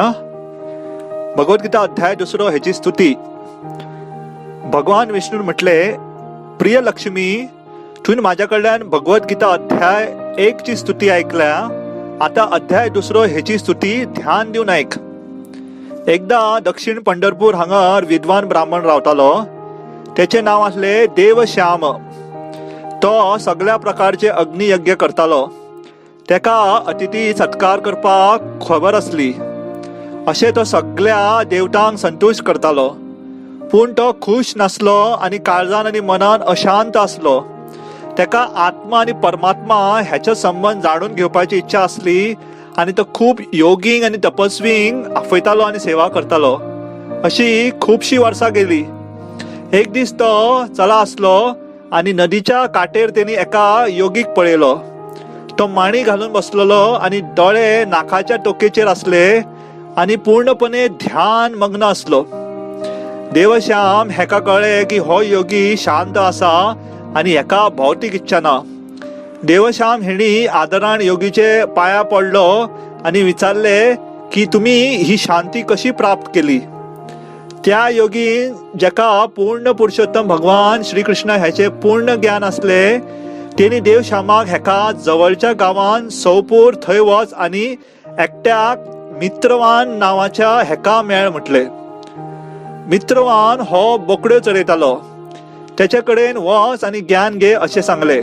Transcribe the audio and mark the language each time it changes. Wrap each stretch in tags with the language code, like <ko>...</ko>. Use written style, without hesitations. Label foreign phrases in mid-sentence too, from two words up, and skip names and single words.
<kok>भगवद्गीता अध्याय 2 ह्याची स्तुती. भगवान विष्णून म्हटले, प्रिय लक्ष्मी, तुन माझ्याकडल्यान भगवद्गीता अध्याय 1 ची स्तुती ऐकल्या. आता अध्याय 2 ह्याची स्तुती ध्यान देऊन ऐक. एकदा दक्षिण पंढरपूर हांगर विद्वान ब्राह्मण रावतालो. त्याचे नाव असले देवश्याम. तो सगळ्या प्रकारचे अग्नियज्ञ करतालो. तेका अतिथी सत्कार करपाक खबर असली. अशे तो सगळ्या देवतांक संतुष्ट करतालो. पूण तो खुश नासलो आणि काळजान आणि मनान अशांत असलो. तेका आत्मा आणि परमात्मा ह्याचा संबंध जाणून घेवपाची इच्छा असली आणि तो खूप योगींक आणि तपस्वींक आफयतालो आणि सेवा करतालो. अशी खूपशी वर्सां गेली. एक दीस तो चला असलो आणि नदीच्या काटेर तेणी एका योगीक पळयलो. तो माणी घालून बसलेलो आणि डोळे नाकाच्या टोकेचेर असले आणि पूर्णपणे ध्यान मग्न असलो. देवश्याम हेका कळले की हो योगी शांत असा आणि हेका भौतिक इच्छा ना. देवश्याम हेणी आदरान योगीचे पाया पडलो आणि विचारले की तुम्ही ही शांती कशी प्राप्त केली. त्या योगीन जेका पूर्ण पुरुषोत्तम भगवान श्रीकृष्ण ह्याचे पूर्ण ज्ञान असले, तेणी देवश्यामाक हेका जवळच्या गावान सोपूर थंय वच आणि एकट्याक मित्रवान नावाच्या हेका मेळ म्हटले. मित्रवान हो बोकड्यो चरयतालो. त्याचे कडेन वच आणि ज्ञान घे असे सांगले.</kok>